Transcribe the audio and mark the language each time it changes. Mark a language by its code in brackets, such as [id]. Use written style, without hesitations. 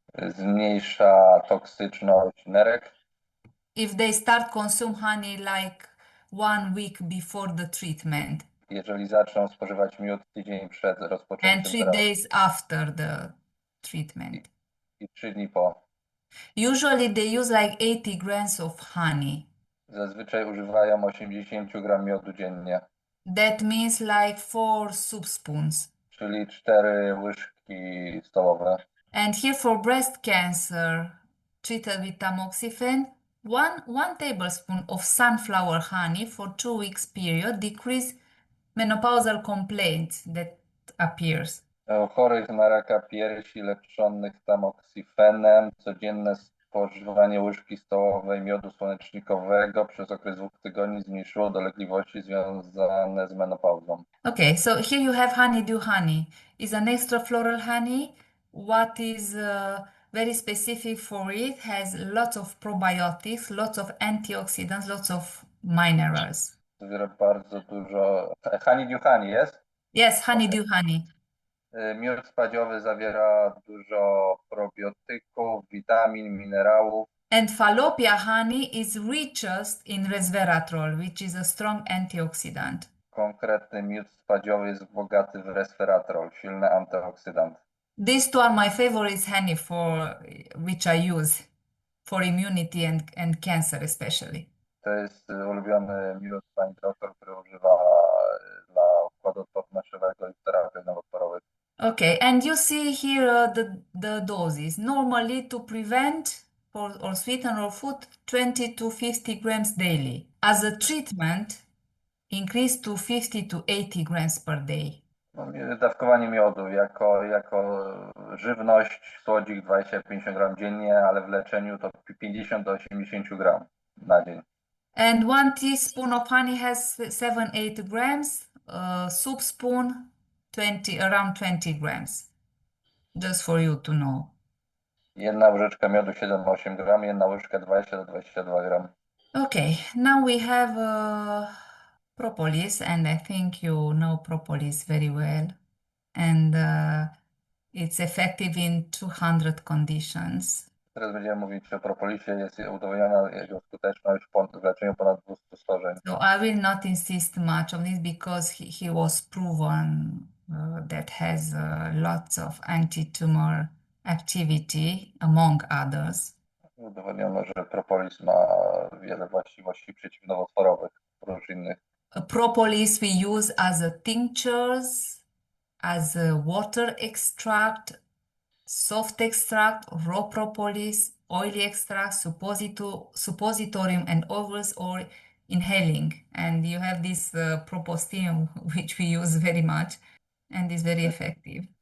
[pl] Zmniejsza toksyczność nerek. [en] If they start consume honey like 1 week before the treatment. [pl] Jeżeli zaczną spożywać miód tydzień przed rozpoczęciem [en] And 3 [pl] terapii [en] days after the treatment. [pl] i 3 dni po. [en] Usually they use like 80 grams of honey. [pl] Zazwyczaj używają 80 gram miodu dziennie, [en] That means like 4 soup spoons. [pl] czyli 4 łyżki stołowe. [en] And here for breast cancer treated with tamoxifen, one tablespoon of sunflower honey for 2 weeks period decrease menopausal complaints that appears. [pl] U chorych na raka piersi leczonych tamoksifenem codzienne spożywanie łyżki stołowej miodu słonecznikowego przez okres 2 tygodni zmniejszyło dolegliwości związane z menopauzą. [en] Okay, so here you have honeydew honey. It's an extra floral honey. What is very specific for it has lots of probiotics, lots of antioxidants, lots of minerals. [pl] Zawiera bardzo dużo. Honeydew honey jest? [en] Yes, honeydew honey. [pl] Miód spadziowy zawiera dużo probiotyków, witamin, minerałów. [en] And falopia honey is richest in resveratrol, which is a strong antioxidant. [pl] Konkretny miód spadziowy jest bogaty w resveratrol, silny antyoksydant. [en] These two are my favorites honey which I use for immunity and cancer especially. [pl] To jest ulubiony miód pani doktor, który używa dla układu odpornościowego i terapii nowotworowych. [en] Okay, and you see here the doses. Normally to prevent or sweeten or food 20 to 50 grams daily. As a treatment, increase to 50 to 80 grams per day. [pl] Dawkowanie miodu jako żywność, słodzik 20-50 gram dziennie, ale w leczeniu to 50 do 80 gram na dzień. [en] And 1 teaspoon of honey has 7-8 grams soup spoon, around 20 grams, just for you to know. [pl] Jedna łyżeczka miodu 7-8 gram, jedna łyżka 20 do 22 gram. [en] Okay, now we have propolis, and I think you know propolis very well. And it's effective in 200 conditions. [pl] Teraz będziemy mówić o propolisie. Jest udowodniona jego skuteczność w leczeniu ponad 200 schorzeń. [en] So I will not insist much on this because he was proven that has lots of anti-tumor activity, among others. [pl] Udowodniono, że propolis ma wiele właściwości przeciwnowotworowych, prócz innych. [en] Propolis we use as a tinctures, as a water extract, soft extract, raw propolis, oily extract, suppositorium, and others, or inhaling. And you have this propostium, which we use very much and is very effective.